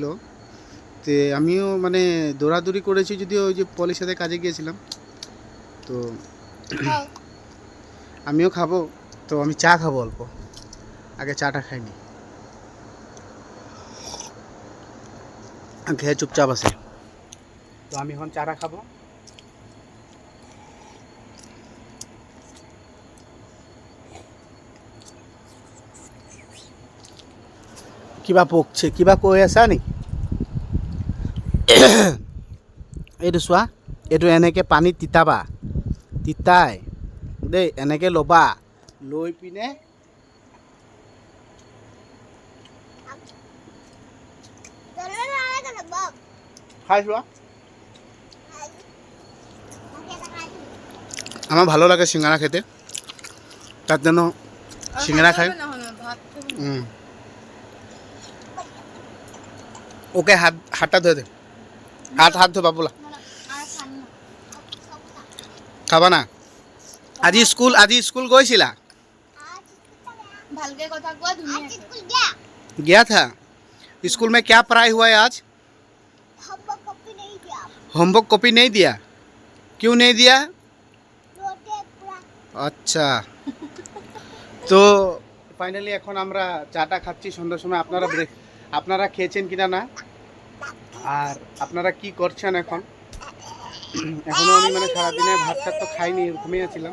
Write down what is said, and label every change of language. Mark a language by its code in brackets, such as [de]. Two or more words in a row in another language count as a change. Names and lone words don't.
[bn] তো আমিও মানে দৌড়াদৌড়ি করেছি, যদিও ওই যে পলির সাথে কাজে গিয়েছিলাম। তো আমিও খাবো। তো আমি চা খাবো অল্প, আগে চাটা খাইনি, খেয়ে চুপচাপ আছে। তো আমি এখন চাটা খাবো। [as] কিবা পকছে, কিবা কৈ আছা নি? এইটো চোৱা, এইটো এনেকৈ পানীত তিতাবা, তিতাই দেই এনেকৈ ল'বা, লৈ পিনে খাই চোৱা। [bn] আমার ভালো লাগে সিঙ্গারা খেতে, তার জন্য সিঙ্গারা খাই। ওকে হাতটা ধুয়ে দে, হাত ধোবা বলা। খাবা না? [as] আজি স্কুল গৈছিলা? ভালকে কথা কোৱা, ধুনীয়াকে। [hi] गया था स्कूल में। क्या पढ़ाई हुआ है आज? होमवर्क कॉपी नहीं दिया? क्यों नहीं दिया? [bn] আচ্ছা। তো ফাইনালি এখন আমরা চাটা খাচ্ছি সন্ধ্যার সময়। আপনারা খেয়েছেন কিনা না, আর আপনারা কি করছেন এখন? এখনও আমি মানে সারাদিনে ভাত চাট তো খাইনি, ঘুমিয়েছিলাম।